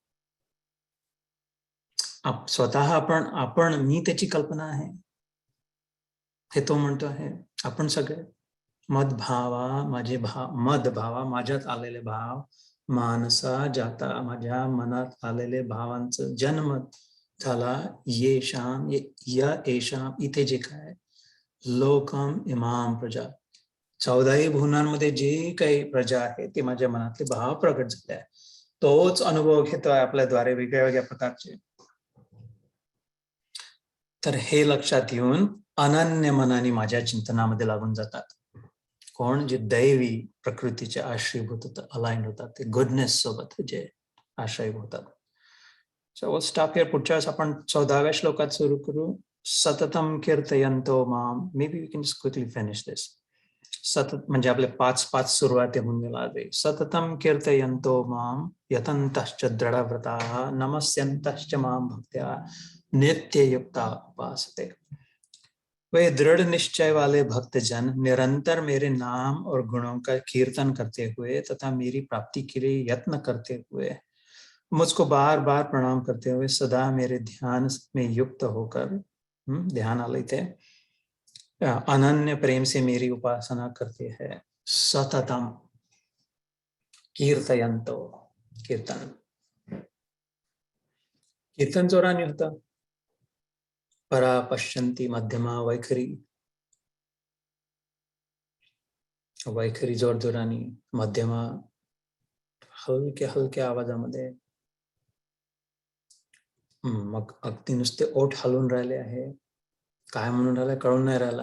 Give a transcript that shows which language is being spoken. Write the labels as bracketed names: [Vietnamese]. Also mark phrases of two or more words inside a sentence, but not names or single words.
[Marathi] स्वतः आपण मी त्याची कल्पना आहे हे तो म्हणतो आहे. आपण सगळे मदभावा, माझे भाव, मदभावा माझ्यात आलेले भाव, मानसा जाता माझ्या मनात आलेले भावांचं जन्म झाला. येशाम या येशाम, इथे जे काय [Sanskrit] लोकम इमाम प्रजा, [Marathi] 14ही भुवनांमध्ये जे काही प्रजा आहे ते माझ्या मनातले भाव प्रगट झाले आहे. तोच अनुभव घेतोय आपल्याद्वारे वेगळ्या वेगळ्या प्रकारचे. तर हे लक्षात येऊन अनन्य मनाने माझ्या चिंतनामध्ये लागून जातात. कोण? जे दैवी प्रकृतीचे आश्रयभूत होतात, अलाइंड होतात, ते गुडनेस सोबत जे आश्रयभूत होतात. [English] So stop here. [Marathi] पुढच्या वेळेस आपण 14व्या श्लोकात सुरू करू. [Sanskrit] सततम कीर्तयन्तो माम. [English] Maybe we can just quickly finish this. [Marathi] सतत म्हणजे आपले 5-5 सुरुवात होऊन गेला. [Sanskrit] सततम कीर्तयन्तो माम यतन्तश्च दृढव्रताः नमस्यन्तश्च माम भक्त्या नित्ययुक्ता उपासते. [Hindi] वे दृढ़ निश्चय वाले भक्तजन निरंतर मेरे नाम और गुणों का कीर्तन करते हुए तथा मेरी प्राप्ति के लिए यत्न करते हुए मुझको बार बार प्रणाम करते हुए सदा मेरे ध्यान में युक्त होकर ध्यान आलित है अनन्य प्रेम से मेरी उपासना करते हैं. [Sanskrit] सततम कीर्तयन्तो. [Marathi] कीर्तन कीर्तन जोराने होतं. [Sanskrit] परा पश्यन्ति मध्यमा वैखरी. [Marathi] वैखरी जोर जोराने, मध्यमा हलक्या हलक्या आवाजामध्ये. मग अगदी नुसते ओठ हलून राहिले आहे, काय म्हणून राहिलाय कळून नाही राहिलाय.